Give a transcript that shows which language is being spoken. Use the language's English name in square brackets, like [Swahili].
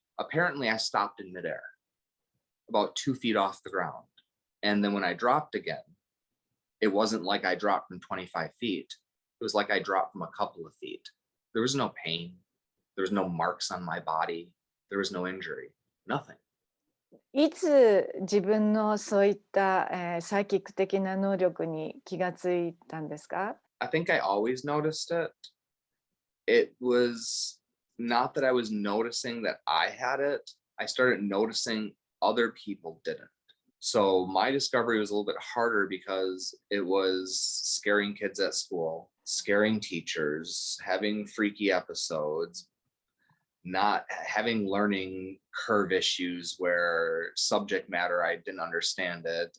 [English] Apparently, I stopped in midair, about 2 feet off the ground. And then when I dropped again, it wasn't like I dropped from 25 feet. It was like I dropped from a couple of feet. There was no pain. There was no marks on my body. There was no injury. Nothing. [Japanese] いつ自分のそういった、サイキック的な能力に気がついたんですか？ [English] I think I always noticed it. It was not that I was noticing that I had it. I started noticing other people didn't. So my discovery was a little bit harder because it was scaring kids at school, scaring teachers, having freaky episodes, not having learning curve issues where subject matter, I didn't understand it.